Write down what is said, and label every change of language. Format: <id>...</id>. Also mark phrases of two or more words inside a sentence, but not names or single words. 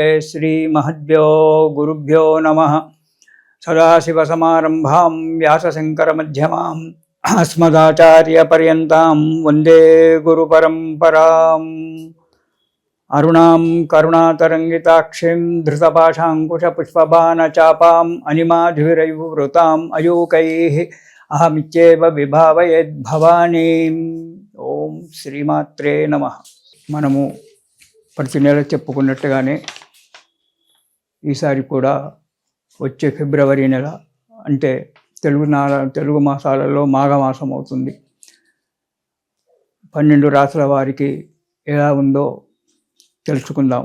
<sa>श्री महद्भ्यो गुरुभ्यो नमः। सदाशिवसमारम्भां व्यासशङ्करमध्यमाम् अस्मदाचार्यपर्यन्तां वन्दे गुरुपरम्पराम्। अरुणां करुणातरङ्गिताक्षीं धृतपाशाङ्कुशपुष्पबाणचापाम् अनिमाधुरैर्वृताम् अयूकैः अहमित्येव विभावयेद्भवानीम्। ఓం శ్రీమాత్రే నమః.</sa> <te>మనము ప్రతి నెల చెప్పుకున్నట్టుగానే ఈసారి కూడా వచ్చే ఫిబ్రవరి నెల అంటే తెలుగు మాసాలలో మాఘమాసం అవుతుంది. 12 రాసుల వారికి ఎలా ఉందో తెలుసుకుందాం.</te>